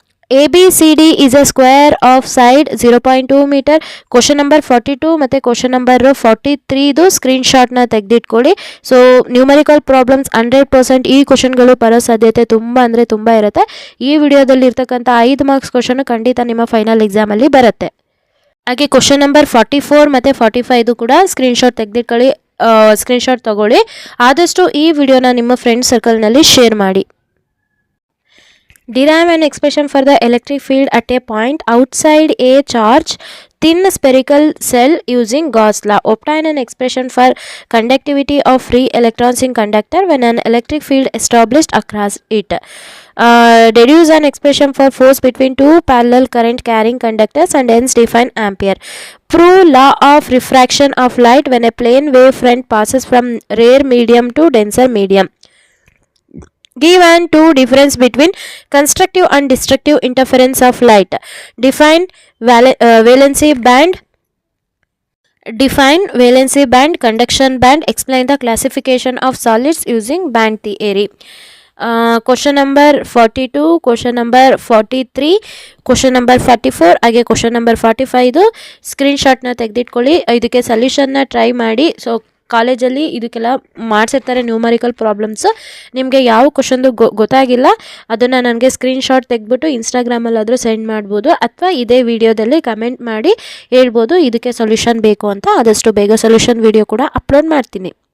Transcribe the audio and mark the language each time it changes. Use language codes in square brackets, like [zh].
[en] ABCD is a square of side 0.2 meter. [kn] Question number 42 ಮತ್ತು question number 43 ಸ್ಕ್ರೀನ್ಶಾಟ್ನ ತೆಗೆದಿಟ್ಕೊಳ್ಳಿ. So numerical problems 100% ಈ ಕ್ವಶನ್ಗಳು ಬರೋ ಸಾಧ್ಯತೆ ತುಂಬ ಅಂದರೆ ತುಂಬ ಇರುತ್ತೆ. ಈ ವಿಡಿಯೋದಲ್ಲಿ ಇರ್ತಕ್ಕಂಥ 5 ಮಾರ್ಕ್ಸ್ ಕ್ವಶನ್ ಖಂಡಿತ ನಿಮ್ಮ ಫೈನಲ್ ಎಕ್ಸಾಮಲ್ಲಿ ಬರುತ್ತೆ. ಹಾಗೆ ಕ್ವಶನ್ ನಂಬರ್ 44 ಮತ್ತು 45 ಕೂಡ ಸ್ಕ್ರೀನ್ಶಾಟ್ ತೆಗೆದಿಟ್ಕೊಳ್ಳಿ, ಸ್ಕ್ರೀನ್ಶಾಟ್ ತಗೊಳ್ಳಿ. ಆದಷ್ಟು ಈ ವಿಡಿಯೋನ ನಿಮ್ಮ ಫ್ರೆಂಡ್ ಸರ್ಕಲ್ನಲ್ಲಿ ಶೇರ್ ಮಾಡಿ. [en] Derive an expression for the electric field at a point outside a charged thin spherical cell using Gauss law. Obtain an expression for conductivity of free electrons in conductor when an electric field established across it. Deduce an expression for force between two parallel current carrying conductors and hence define ampere. Prove law of refraction of light when a plane wave front passes from rare medium to denser medium. Give and two difference between constructive and destructive interference of light. Define valency band. Define valency band, conduction band. Explain the classification of solids using band theory. Question number 42, question number 43, question number 44 ಹಾಗೆ question number 45 [kn] ಸ್ಕ್ರೀನ್ಶಾಟ್ನ ತೆಗೆದಿಟ್ಕೊಳ್ಳಿ. ಇದಕ್ಕೆ ಸೊಲ್ಯೂಷನ್ನ try ಮಾಡಿ. So ಕಾಲೇಜಲ್ಲಿ ಇದಕ್ಕೆಲ್ಲ ಮಾಡಿಸಿರ್ತಾರೆ numerical problems. ನಿಮಗೆ ಯಾವ ಕ್ವಶನ್ದು ಗೊತ್ತಾಗಿಲ್ಲ ಅದನ್ನು ನನಗೆ ಸ್ಕ್ರೀನ್ಶಾಟ್ ತೆಗೆದ್ಬಿಟ್ಟು ಇನ್ಸ್ಟಾಗ್ರಾಮಲ್ಲಾದರೂ ಸೆಂಡ್ ಮಾಡ್ಬೋದು, ಅಥವಾ ಇದೇ ವಿಡಿಯೋದಲ್ಲಿ ಕಮೆಂಟ್ ಮಾಡಿ ಹೇಳ್ಬೋದು ಇದಕ್ಕೆ ಸೊಲ್ಯೂಷನ್ ಬೇಕು ಅಂತ. ಆದಷ್ಟು ಬೇಗ ಸೊಲ್ಯೂಷನ್ ವಿಡಿಯೋ ಕೂಡ ಅಪ್ಲೋಡ್ ಮಾಡ್ತೀನಿ.